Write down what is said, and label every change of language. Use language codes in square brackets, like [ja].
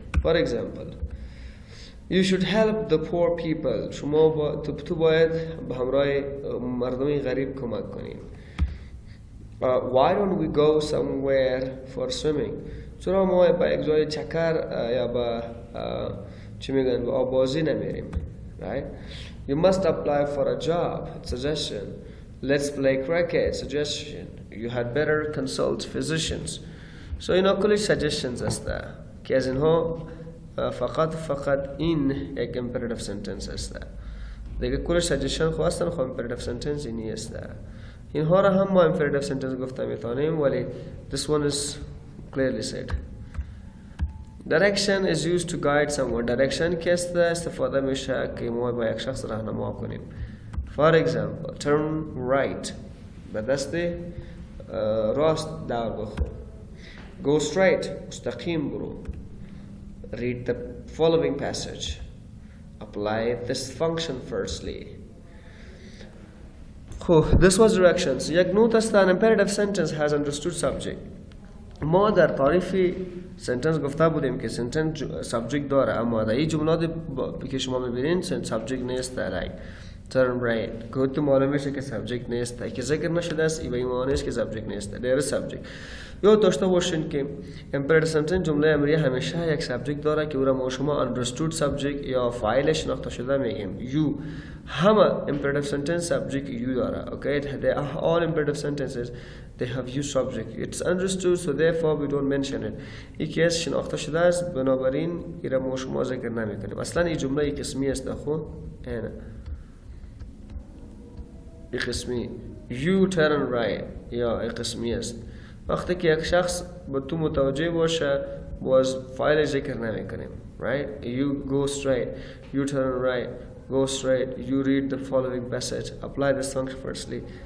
[en] For example, you should help the poor people. [fa] شما تو باید به همراه مردم غریب کمک کنیم. [en] Why don't we go somewhere for swimming? [fa] چرا ما با یک جای چکر یا با چی میگن با آبازی نمیریم. [en] Right? You must apply for a job. Suggestion. Let's play cricket. Suggestion. You had better consult physicians. [fa] So اینا کلش suggestions است که از اینها فقط این یک imperative sentence است. دیگه کلش suggestion خواستن imperative sentence اینی است. اینها را هم ما imperative sentence گفته میتونیم ولی [en] this one is clearly said. Direction is used to guide someone. [fa] Direction که استفاده میشه که ما با یک شخص راهنما کنیم. [en] For example, turn right. [fa] به دست راست دور بخور. [en] Go straight. [fa] مستقیم برو. [en] Read the following passage. Apply this function firstly. This was directions. [fa] یک نوت است [en] an imperative sentence has understood subject. [fa] ما در تعریف سنتنس گفته بودیم که سنتنس سابجکت داره اما در این جملات که شما میبینین سابجکت نیست [en] like turn right [fa] که تو معلوم میشه که سابجکت نیست که ذکر نشده است این معنی است که سابجکت نیست [en] there is subject. [fa] یا داشته باشین که imperative sentence جمله امریه همیشه یک سابجکت داره که او را ما شما understood subject یا فاعل شناخته شده میگیم. you همه imperative sentence subject you داره. [en] okay they are all imperative sentences they have you subject. It's understood so therefore we don't mention it. [fa] یکی از شناخته شده است بنابراین این را ما شما ذکر نمی کنیم. اصلا این جمله قسمی است خود اینه این قسمی [en] you turn right [fa] یا این قسمی است. وقتی که یک شخص به تو متوجه باشه باز فایل ذکر نمی کنیم. [en] right you go straight you turn right go straight you read the following passage apply this function firstly.